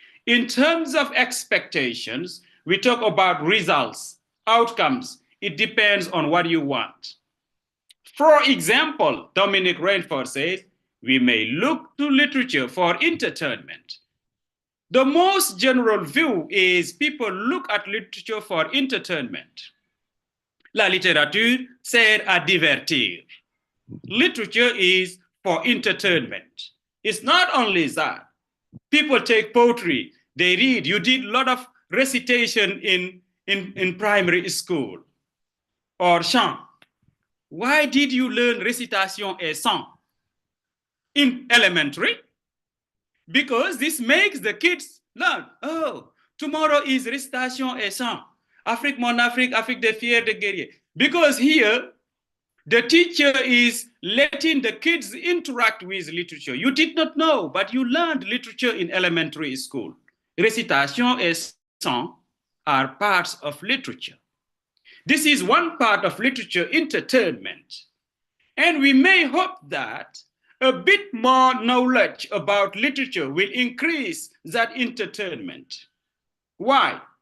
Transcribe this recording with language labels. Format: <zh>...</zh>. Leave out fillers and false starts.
<en>In terms of expectations, we talk about results, outcomes. It depends on what you want. For example, Dominic Rainford says, we may look to literature for entertainment. The most general view is people look at literature for entertainment.</en> <fr>La littérature sert à divertir.</fr> <en>Literature is for entertainment. It's not only that. People take poetry, they read. You did a lot of recitation in primary school or chant. Why did you learn recitation et chant in elementary? Because this makes the kids learn. Oh, tomorrow is recitation et chant.</en> <fr>Afrique, mon Afrique, Afrique des fiers de guerriers.</fr> <en>Because here, the teacher is letting the kids interact with literature. You did not know, but you learned literature in elementary school. Recitation et chant are parts of literature. This is one part of literature, entertainment. And we may hope that a bit more knowledge about literature will increase that entertainment. Why?</en>